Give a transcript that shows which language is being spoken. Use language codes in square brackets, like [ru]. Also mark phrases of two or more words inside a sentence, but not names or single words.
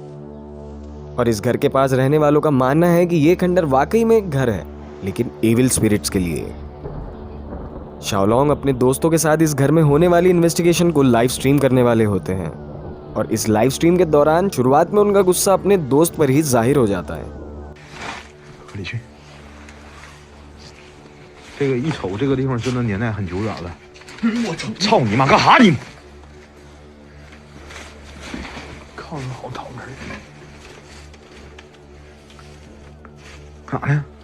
[hi] और इस घर के पास रहने वालों का मानना है कि ये खंडर वाकई में एक घर है, लेकिन [en] evil spirits [hi] के लिए। शाओलोंग अपने दोस्तों के साथ इस घर में होने वाली इन्वेस्टिगेशन को [en] live stream [hi] करने वाले होते हैं, और इस [en] live stream [hi] के दौरान शुरुआत में उनका गुस्सा अपने दोस्त पर ही जाहिर हो जाता है। [zh] 里去。这个一瞅，这个地方真的年代很久远了。我操你妈，干哈你？靠着好讨闷。干啥呢？